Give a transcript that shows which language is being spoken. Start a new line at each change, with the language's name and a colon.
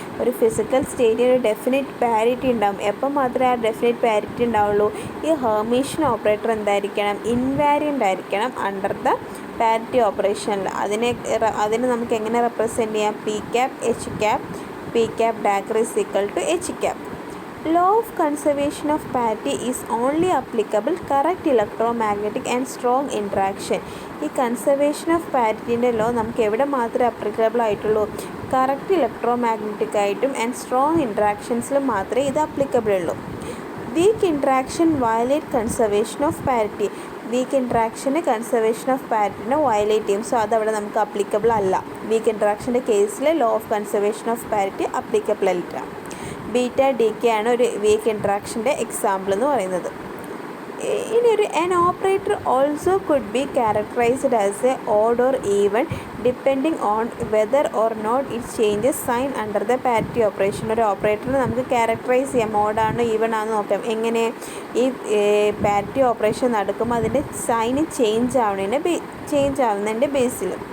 Malayalam: ഒരു ഫിസിക്കൽ സ്റ്റേറ്റിന് ഒരു definite parity ഉണ്ടാകും. എപ്പോൾ മാത്രമേ ആ ഡെഫിനിറ്റ് പാരിറ്റി ഉണ്ടാവുള്ളൂ, ഈ ഹെർമീഷ്യൻ ഓപ്പറേറ്റർ എന്തായിരിക്കണം, ഇൻവാരിയൻ്റ് ആയിരിക്കണം അണ്ടർ ദ പാരിറ്റി ഓപ്പറേഷനിൽ. അതിനെ നമുക്ക് എങ്ങനെ റെപ്രസെൻറ്റ് ചെയ്യാം, P cap H cap P cap dagger is equal to H cap.
English: Law of conservation of parity is only applicable correct electromagnetic and strong interaction.
Malayalam: ഈ conservation of പാരിറ്റിൻ്റെ law നമുക്ക് എവിടെ മാത്രമേ applicable ആയിട്ടുള്ളൂ? Correct electromagnetic ആയിട്ടും and strong ഇൻട്രാക്ഷൻസിലും മാത്രമേ ഇത് applicable ഉള്ളൂ.
English: Weak interaction violate conservation of parity.
Malayalam: Week ഇൻട്രാക്ഷന് conservation of പാരിറ്റിനെ violate ചെയ്യും. സോ അതവിടെ നമുക്ക് അപ്ലിക്കബിൾ അല്ല. വീക്ക് ഇൻട്രാക്ഷൻ്റെ കേസിൽ law of conservation of parity applicable അല്ല. ബീറ്റ ഡി കെ ആണ് ഒരു വീക്ക് ഇൻട്രാക്ഷൻ്റെ എക്സാമ്പിൾ എന്ന് പറയുന്നത്.
English: ഇനി an operator also could be characterized as a odd or even depending on whether or not it changes sign under the parity operation.
Malayalam: ഒരു ഓപ്പറേറ്ററിനെ നമുക്ക് characterise ചെയ്യാം, ഓഡാണോ even ആണെന്ന് നോക്കാം. എങ്ങനെ? ഈ പാരിറ്റി ഓപ്പറേഷൻ നടക്കുമ്പോൾ അതിൻ്റെ സൈന് ചേഞ്ച് ആവുന്നതിൻ്റെ ബേസിൽ.